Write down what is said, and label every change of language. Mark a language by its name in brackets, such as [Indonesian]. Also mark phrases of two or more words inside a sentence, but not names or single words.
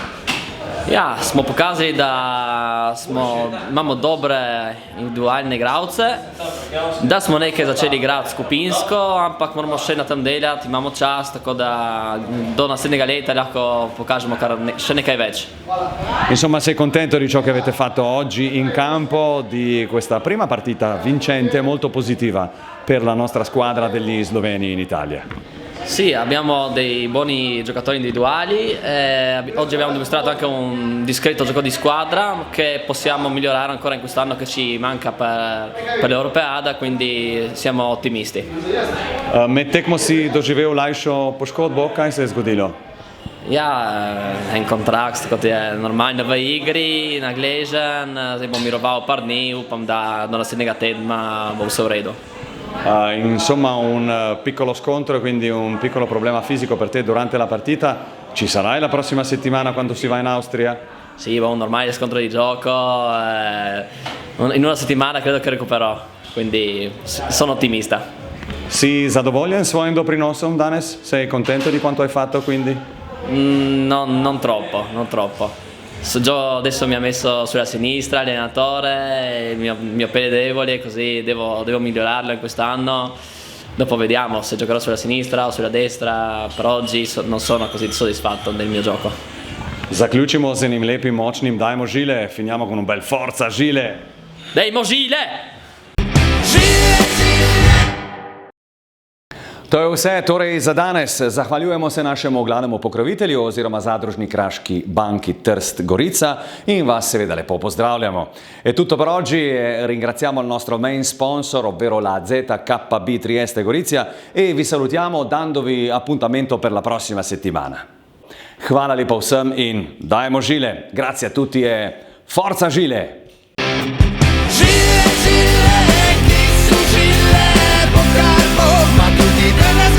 [Slovenian] Ja, smo pokazali, da imamo dobre individualne igralce, da smo nekaj začeli igrati skupinsko, ampak moramo še na tem delati, imamo čas, tako da do naslednjega leta lahko pokažemo še nekaj več. [Italian] Insomma, sei contento di ciò che avete fatto oggi in campo, di questa prima partita vincente, molto positiva per la nostra squadra degli sloveni in Italia? Sì, abbiamo dei buoni giocatori individuali, oggi abbiamo dimostrato anche un discreto gioco di squadra che possiamo migliorare ancora in quest'anno che ci manca per l'Europeada, quindi siamo ottimisti. [Slovenian] Med tekmo si doživel lajšo poškodbo, kaj se je zgodilo? Ja, en kontrakt, kot je normalno v igri, nagležen, zdaj bom miroval par dni, upam, da do naslednjega tedna bo vse v redu. [Italian] Insomma, un piccolo scontro, quindi un piccolo problema fisico per te durante la partita. Ci sarai la prossima settimana quando si va in Austria? Sì, un normale scontro di gioco, in una settimana credo che recupererò, quindi sono ottimista. [Slovenian] Si zadovoljen s svojim doprinosom danes? [Italian] Sei contento di quanto hai fatto quindi? No, non troppo. Adesso mi ha messo sulla sinistra l'allenatore, il mio piede debole, così devo migliorarlo in quest'anno. Dopo vediamo se giocherò sulla sinistra o sulla destra, per oggi non sono così soddisfatto del mio gioco. [Slovenian] Zaključimo z enim lepim, močnim dajmo žile, [Italian] finiamo con un bel [Slovenian] forza žile. Dajmo žile! To je vse torej za danes. Zahvaljujemo se našemu glavnemu pokrovitelju oziroma zadružni kraški banki Trst Gorica in vas seveda lepo pozdravljamo. [Italian] È tutto per oggi, ringraziamo il nostro [English] main sponsor, [Italian] ovvero la ZKB Trieste Gorizia, e vi salutiamo dandovi appuntamento per la prossima settimana. [Slovenian] Hvala lepo vsem in dajmo žile. [Italian] Grazie a tutti e [Slovenian] forza žile! [Italian] Ma tutti